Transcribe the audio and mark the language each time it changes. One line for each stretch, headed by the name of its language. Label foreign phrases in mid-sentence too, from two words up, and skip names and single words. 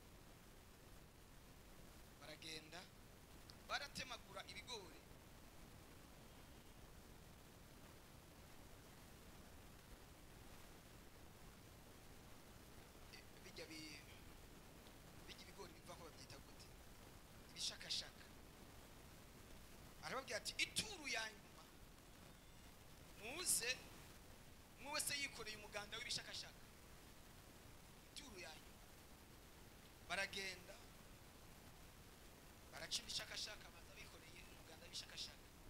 Kinyarwanda: Baragenda baratemagura ibigori. Bijya ibigori biva ko babyita gute? Ibishakashaka. Arababwira ati ituru ya nyuma muze mwe wese yikoreye umuganda w'ibishakashaka. Ituru ya nyuma. Baragenda baraca ibishakashaka, baza bikoreye umuganda w'ibishakashaka.